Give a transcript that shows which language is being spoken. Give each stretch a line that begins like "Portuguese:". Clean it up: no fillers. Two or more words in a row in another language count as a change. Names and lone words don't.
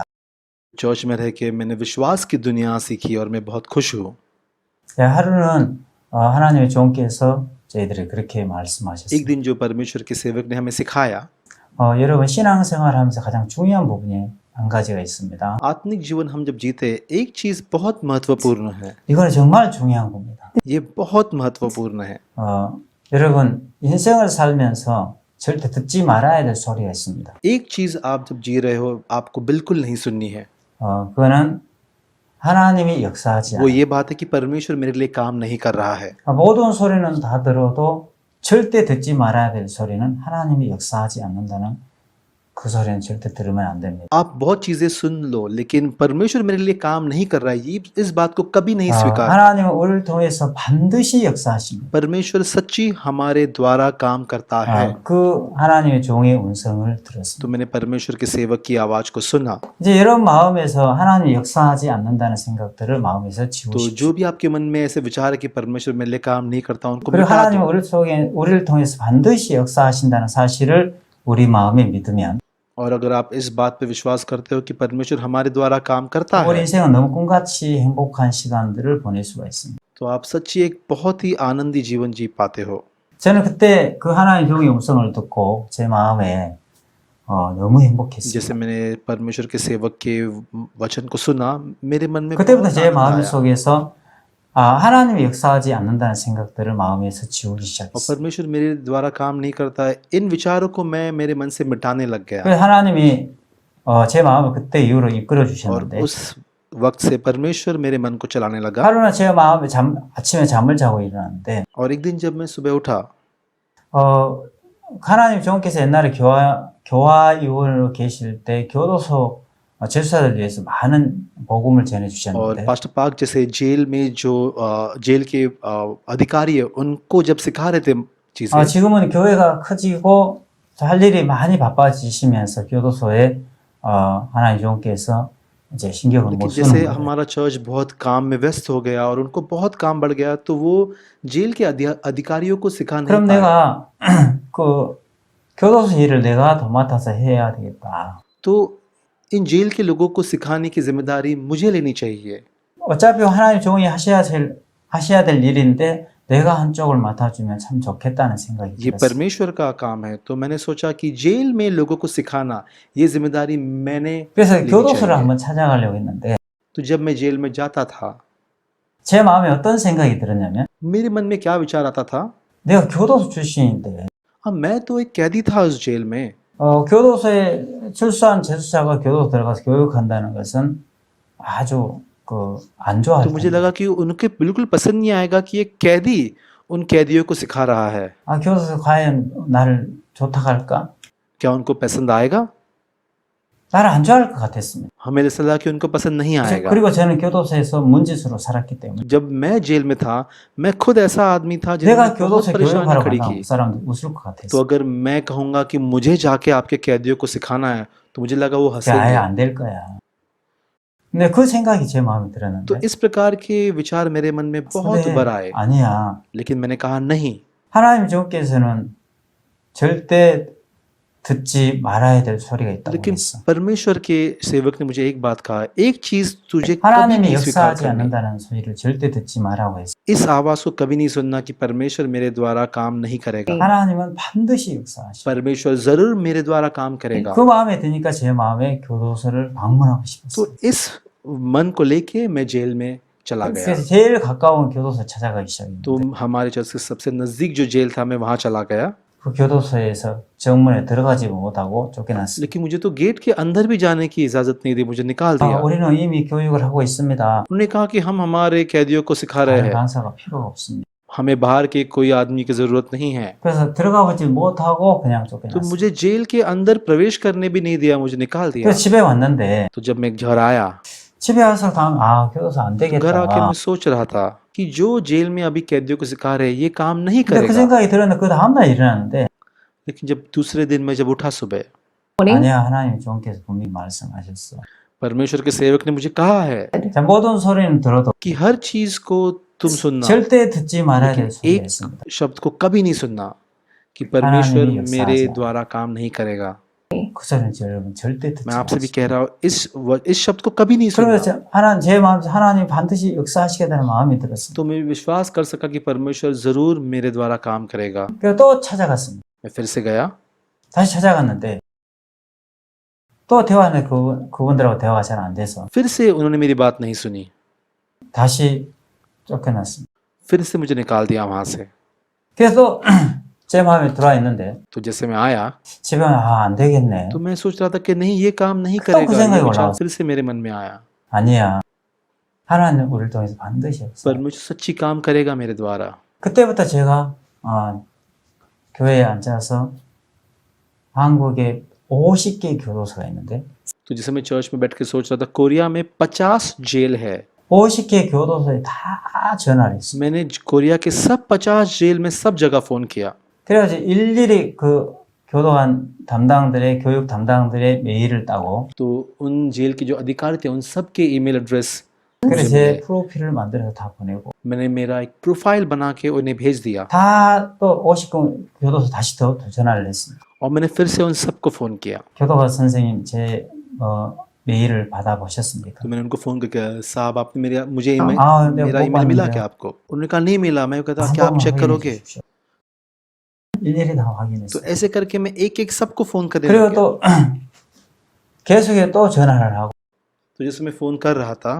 Hindi: चर्च में रह के मैंने विश्वास की दुनिया सीखी और मैं बहुत खुश हूँ
Korean: 하루는 하나님의 종께서 저희들이 그렇게
Hindi: एक
Korean: 말씀하셨습니다.
Hindi: दिन जो परमेश्वर के सेवक ने हमें सिखाया
Korean: 여러분 신앙생활하면서 가장 중요한 부분이 한 가지가 있습니다.
Hindi: आत्मिक जीवन हम जब जीते एक चीज बहुत महत्वपूर्ण है
Korean: 이거는 정말 중요한 겁니다.
Hindi: ये बहुत महत्वपूर्ण है
Korean: 여러분 인생을 살면서 절대 듣지 말아야 될 소리가 있습니다.
Hindi: एक चीज आप जब जी रहे हो आपको बिल्कुल नहीं सुननी है
Korean: 그거는 하나님이 역사하지
Hindi: वो
Korean: 않아요.
Hindi: ये बात है कि परमेश्वर मेरे लिए काम नहीं कर रहा है
Korean: 모든 소리는 다 들어도 절대 듣지 말아야 될 소리는 하나님이 역사하지 않는다는 그 소리는 절대 들으면 안 됩니다.
Hindi: आप बहुत चीजें सुन लो लेकिन परमेश्वर मेरे लिए काम नहीं कर रहा है ये इस बात को कभी नहीं स्वीकार
Korean: 하나님은 우리를 통해서 반드시 역사하십니다.
Hindi: परमेश्वर सच्ची हमारे द्वारा काम करता है
Korean: 그 하나님의 종의 음성을 들었습니다.
Hindi: तो मैंने परमेश्वर के सेवक की आवाज को सुना
Korean: 이제 이런 마음에서 하나님이 역사하지 않는다는 생각들을 마음에서
Hindi: तो
Korean: 지우십시오.
Hindi: जो भी आपके मन में ऐसे विचार है कि परमेश्वर मेरे लिए काम नहीं करता उनको
Korean: 그리고
Hindi: मिटा
Korean: 하나님은
Hindi: दो
Korean: 우리를 통해서 반드시 역사하신다는 사실을 우리 마음에 믿으면
Hindi: और अगर आप इस बात पे विश्वास करते हो कि परमेश्वर हमारे द्वारा काम करता
Korean: 우리
Hindi: है
Korean: 인생은 너무 꿈같이 행복한 시간들을 보낼 수가 있습니다.
Hindi: तो आप सच्ची एक बहुत ही आनंदी जीवन जी पाते हो
Korean: 저는 그때 그 하나님 종의 음성을 듣고 제 마음에 너무
Hindi: जैसे
Korean: 행복했습니다.
Hindi: मैंने परमेश्वर के सेवक के वचन को सुना मेरे मन में
Korean: 그때부터
Hindi: बहुत
Korean: 제
Hindi: आनंद
Korean: 마음
Hindi: आया
Korean: 속에서 하나님이 역사하지 않는다는 생각들을 마음에서 지우기
Hindi: और
Korean: 시작했어요.
Hindi: परमेश्वर मेरे द्वारा काम नहीं करता है इन विचारों को मैं मेरे मन से मिटाने लग गया
Korean: 그래서 하나님이 제 마음을 그때 이후로 이끌어
Hindi: और
Korean: 주셨는데
Hindi: उस वक्त से परमेश्वर मेरे मन को चलाने लगा
Korean: 하루는 제 마음에 아침에 잠을 자고 일어났는데
Hindi: और एक दिन जब मैं सुबह उठा
Korean: 하나님 종께서 옛날에 교화 요원으로 계실 때 교도소 제수사들 위해서 많은 복음을 전해
Hindi: और
Korean: 주셨는데
Hindi: पास्टर पाक जैसे जेल में जो जेल के अधिकारी है उनको जब सिखा रहे थे चीजें,
Korean: 지금은 교회가 커지고 할 일이 많이 바빠지시면서 교도소에 하나님 종께서 이제 신경을 못
Hindi: लेकिन
Korean: 쓰는
Hindi: जैसे
Korean: 거예요.
Hindi: हमारा चर्च बहुत काम में व्यस्त हो गया और उनको बहुत काम बढ़ गया तो वो जेल के अधिकारियों को सिखा नहीं
Korean: 그럼
Hindi: पाए।
Korean: 내가 그 교도소 일을 내가 도맡아서 해야 되겠다.
Hindi: तो इन जेल के लोगों को सिखाने की जिम्मेदारी मुझे लेनी चाहिए।
Korean: 어차피 하나님 종이 하셔야 될 일인데 내가 한쪽을 맡아주면 참 좋겠다는 생각이
Hindi: ये
Korean: 들었어요.
Hindi: परमेश्वर का काम है, तो मैंने सोचा कि जेल में लोगों को सिखाना ये जिम्मेदारी मैंने
Korean: 그래서
Hindi: लेनी
Korean: 교도소를
Hindi: चाहिए।
Korean: 한번 찾아가려고 했는데
Hindi: तो जब मैं जेल में जाता था
Korean: 제 마음에 어떤 생각이 들었냐면
Hindi: मेरे मन में क्या विचार आता था,
Korean: 내가 교도소 출신인데
Hindi: हाँ मैं तो एक कैदी था उस जेल में,
Korean: 교도소에 출소한 재수자가 교도소 들어가서 교육한다는 것은 아주 안 좋아할
Hindi: तो मुझे
Korean: 텐데.
Hindi: लगा कि उनके बिल्कुल पसंद नहीं आएगा कि एक कैदी उन कैदियों को सिखा रहा है।
Korean: 교도소 과연 나를 좋다 할까?
Hindi: क्या उनको पसंद आएगा?
Korean: 나를 안 좋아할 것 같았습니다.
Hindi: हमें ऐसा लगा कि उनको पसंद नहीं आएगा।
Korean: 그리고 저는 교도소에서 문짓으로 살았기 때문에
Hindi: जब मैं जेल में था मैं खुद ऐसा आदमी था
Korean: 내가
Hindi: जिन्होंने बहुत
Korean: 교도소에
Hindi: परेशानियां
Korean: 교육하러
Hindi: खड़ी
Korean: 간다고
Hindi: की।
Korean: 사람들이 웃을 것
Hindi: तो
Korean: 같았어요.
Hindi: अगर मैं कहूंगा कि मुझे जाके आपके कैदियों को सिखाना है तो मुझे लगा वो
Korean: 그게 아예
Hindi: हंसेंगे।
Korean: 안 될 거야. 근데 그 생각이 제 마음에
Hindi: तो
Korean: 들었는데
Hindi: इस प्रकार के विचार मेरे मन में बहुत
Korean: 근데
Hindi: बार आए,
Korean: 아니야.
Hindi: लेकिन मैंने कहा नहीं,
Korean: 하나님 주께서는 절대 듣지 말아야 될 소리가 있다고
Hindi: लेकिन
Korean: 했어.
Hindi: परमेश्वर के सेवक ने मुझे एक बात कहा, एक चीज तुझे कभी
Korean: 하나님이
Hindi: नहीं स्वीकार
Korean: 역사하지
Hindi: करनी,
Korean: 않는다는 소리를 절대 듣지 말라고 했어.
Hindi: इस आवाज को कभी नहीं सुनना कि परमेश्वर मेरे द्वारा काम नहीं करेगा।
Korean: 하나님은 반드시 역사하셔.
Hindi: परमेश्वर जरूर मेरे द्वारा काम करेगा।
Korean: 그 마음에 드니까 제 마음에 교도소를 방문하고 싶었어요.
Hindi: तो इस मन को लेके मैं जेल में चला गया।
Korean: 그래서 제일 가까운 교도소 찾아가기 시작했는데
Hindi: तो हमारे चर्च के सबसे नजदीक जो जेल था मैं वहां चला गया,
Korean: 그 교도소에서 정문에 들어가지 못하고 쫓겨났어요.
Hindi: लेकिन मुझे तो गेट के अंदर भी जाने की इजाजत नहीं दी, मुझे निकाल दिया।
Korean: 우리는 이미 교육을 하고 있습니다.
Hindi: उन्होंने कहा कि हम हमारे कैदियों को सिखा रहे
Korean: 다른
Hindi: हैं,
Korean: 강사가 필요가 없습니다.
Hindi: हमें बाहर के कोई आदमी की जरूरत नहीं है।
Korean: 그래서 들어가보지 못하고 그냥
Hindi: तो
Korean: 쫓겨났어요.
Hindi: मुझे जेल के अंदर प्रवेश करने भी नहीं दिया, मुझे निकाल दिया।
Korean: 그래서 집에 왔는데
Hindi: तो जब मैं घर आया
Korean: 집에 와서 다음 교도소 안
Hindi: तो घर आके
Korean: 되겠다.
Hindi: मैं सोच रहा था कि जो जेल में अभी कैदियों को सिखा रहे हैं ये काम नहीं
Korean: 근데 그
Hindi: करेगा।
Korean: 생각이 들었는데 그 다음날 일어났는데
Hindi: लेकिन जब दूसरे दिन मैं जब उठा सुबह,
Korean: 아니야 하나님 주께서 분명히 말씀하셨어.
Hindi: परमेश्वर के सेवक ने मुझे कहा है
Korean: 자, 모든 소리는 들어도
Hindi: कि हर चीज को तुम सुनना,
Korean: 절대 듣지 말아야 될
Hindi: लेकिन
Korean: 소리가
Hindi: एक
Korean: 있습니다.
Hindi: शब्द को कभी नहीं सुनना कि परमेश्वर
Korean: 하나님이
Hindi: मेरे
Korean: 역사하지
Hindi: द्वारा काम नहीं करेगा।
Korean: 그 소리는 여러분 절대 듣지
Hindi: मैं आपसे भी
Korean: 마세요.
Hindi: कह रहा हूँ इस शब्द को कभी नहीं सुनना।
Korean: 그러면서 하나님 제 마음에서 하나님 반드시 역사하시겠다는 마음이 들었습니다.
Hindi: तो मैं विश्वास कर सका कि परमेश्वर जरूर मेरे द्वारा काम करेगा।
Korean: 그래서 또 찾아갔습니다.
Hindi: मैं फिर से गया,
Korean: 다시 찾아갔는데 또 대화는 그분들하고 대화가 잘 안 돼서
Hindi: फिर से उन्होंने मेरी बात नहीं सुनी,
Korean: 다시 쫓겨났습니다.
Hindi: फिर से मुझे निकाल दिया वहां से।
Korean: 그래서 또 제 마음에 들어와 있는데
Hindi: तो जैसे मैं आया
Korean: 집에 안 되겠네.
Hindi: तो मैं सोच रहा था कि नहीं ये काम नहीं तो करेगा। कुछ नहीं ये विचार बोला। फिर से मेरे मन में आया,
Korean: 아니야. 하나님 우리를 통해서 반드시 역사.
Hindi: परमेश्वर सच्ची काम करेगा मेरे द्वारा।
Korean: 그때부터 제가 교회에 앉아서 한국에 50개 교도소가 있는데
Hindi: तो जैसे मैं चर्च में बैठ के सोच रहा था, कोरिया में 50 जेल है।
Korean: 50개 교도소에 다 전화를 했어요.
Hindi: मैंने कोरिया के सब 50 जेल में सब जगह फोन किया।
Korean: 그래가지고 일일이 그 교도관 담당들의 교육 담당들의 메일을 따고
Hindi: तो उन जेल के जो अधिकारी थे उन सब के
English: email address
Korean: 그래서 제 프로필을 만들어서 다 보내고
Hindi: मैंने मेरा एक प्रोफाइल बना के उन्हें भेज दिया
Korean: 다 또 50개 교도소 다시 더 전화를 했습니다.
Hindi: और मैंने फिर से उन सबको फोन किया।
Korean: 교도관 선생님 제 메일을 받아보셨습니까?
Hindi: तो मैंने उनको फोन करके, साहब आपने मुझे
Korean: 네,
Hindi: मेरा
Korean: 못
Hindi: ईमेल मिला
Korean: 봤는데요.
Hindi: क्या आपको? उन्होंने कहा नहीं मिला। मैं कहता
Korean: 한
Hindi: क्या आप
Korean: 번만
Hindi: चेक
Korean: 확인해
Hindi: करोगे?
Korean: 주십시오. 일일이 다
Hindi: तो
Korean: 확인했어요.
Hindi: ऐसे करके मैं एक एक सबको फोन करने
Korean: 그리고
Hindi: लग गया।
Korean: 또 계속해 또 전화를 하고
Hindi: तो जैसे मैं फोन कर रहा था